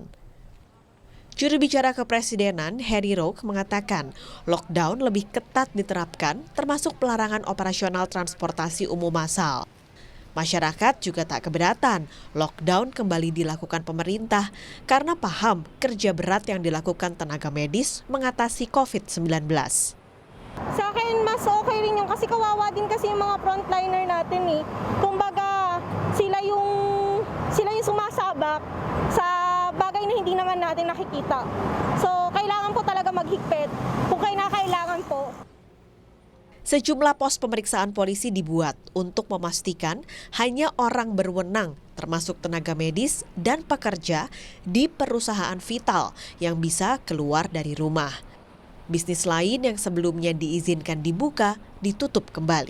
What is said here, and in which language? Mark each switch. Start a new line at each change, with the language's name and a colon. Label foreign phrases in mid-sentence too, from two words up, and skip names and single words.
Indonesian: Juru bicara Kepresidenan, Harry Roque, mengatakan lockdown lebih ketat diterapkan termasuk pelarangan operasional transportasi umum massal. Masyarakat juga tak keberatan lockdown kembali dilakukan pemerintah karena paham kerja berat yang dilakukan tenaga medis mengatasi COVID-19.
Filipino: Sa akin, mas okay rin yun kasi kawawa din kasi yung mga frontliner natin eh. Kumbaga, sila yung sumasabak sa bagay na hindi naman natin nakikita. So, kailangan po talaga maghigpit kung kailangan po.
Indonesian: Sejumlah pos pemeriksaan polisi dibuat untuk memastikan hanya orang berwenang, termasuk tenaga medis dan pekerja di perusahaan vital yang bisa keluar dari rumah. Bisnis lain yang sebelumnya diizinkan dibuka, ditutup kembali.